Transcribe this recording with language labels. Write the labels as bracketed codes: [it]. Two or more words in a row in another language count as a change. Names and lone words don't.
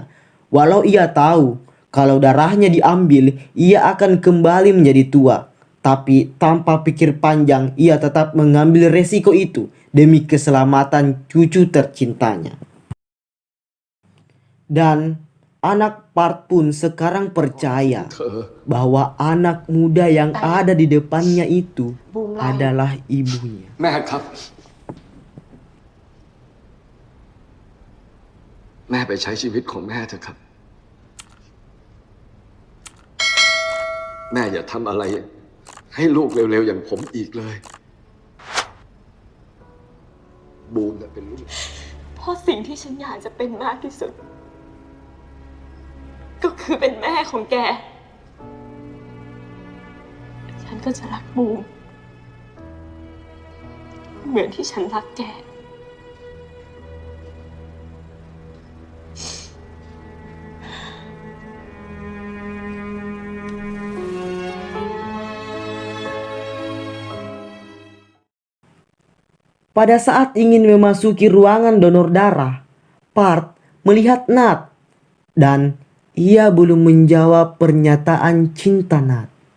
[id] Walau ia tahu kalau darahnya diambil ia akan kembali menjadi tua, tapi tanpa pikir panjang ia tetap mengambil resiko itu demi keselamatan cucu tercintanya. Dan anak Park pun sekarang percaya bahwa anak muda yang ada di depannya itu adalah ibunya. [th] แม่ครับ แม่ไปใช้ชีวิตของแม่เถอะครับ แม่อย่าทำอะไรให้ลูกเร็วๆอย่างผมอีกเลย บูมน่ะเป็นลูก เพราะสิ่งที่ฉันอยากจะเป็นมากที่สุด ก็คือเป็นแม่ของแก ฉันก็จะรักบูม เหมือนที่ฉันรักแก [id] Pada saat ingin memasuki ruangan donor darah, Park melihat Nat dan ia belum menjawab pernyataan cinta Nat.